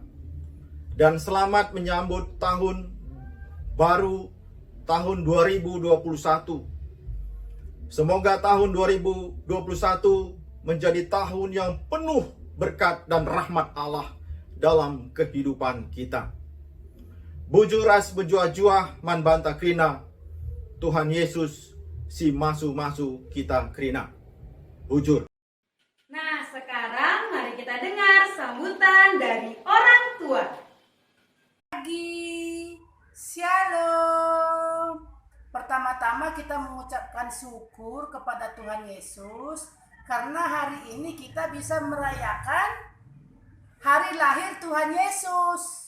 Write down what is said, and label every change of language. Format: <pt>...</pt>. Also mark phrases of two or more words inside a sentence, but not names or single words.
<id>Dan selamat menyambut tahun baru, tahun 2021. Semoga tahun 2021 menjadi tahun yang penuh berkat dan rahmat Allah dalam kehidupan kita.</id> <btx>Bujuras bejua-jua man banta krina, Tuhan Yesus si masu-masu kita krina. Bujur.</btx> <id>Nah, sekarang mari kita dengar sambutan dari orang tua. Pagi, Shalom. Pertama-tama kita mengucapkan syukur kepada Tuhan Yesus karena hari ini kita bisa merayakan hari lahir Tuhan Yesus.</id>